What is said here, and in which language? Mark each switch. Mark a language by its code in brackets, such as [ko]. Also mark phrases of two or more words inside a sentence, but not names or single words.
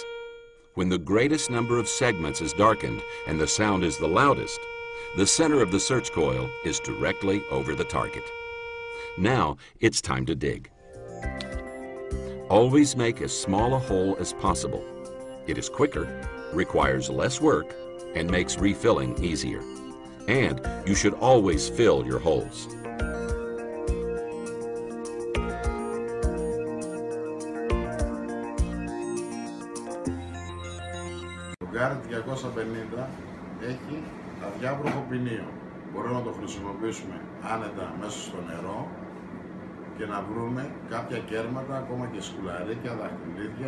[en] When the greatest number of segments is darkened and the sound is the loudest, the center of the search coil is directly over the target. Now it's time to dig. Always make as small a hole as possible. It is quicker, requires less work, and makes refilling easier. And you should always fill your holes. [el] Το GARRETT 250 έχει αδιάβροχο ποινίο. Μπορούμε να το χρησιμοποιήσουμε άνετα μέσα στο νερό και να βρούμε κάποια κέρματα, ακόμα και σκουλαρίκια, δαχτυλίδια.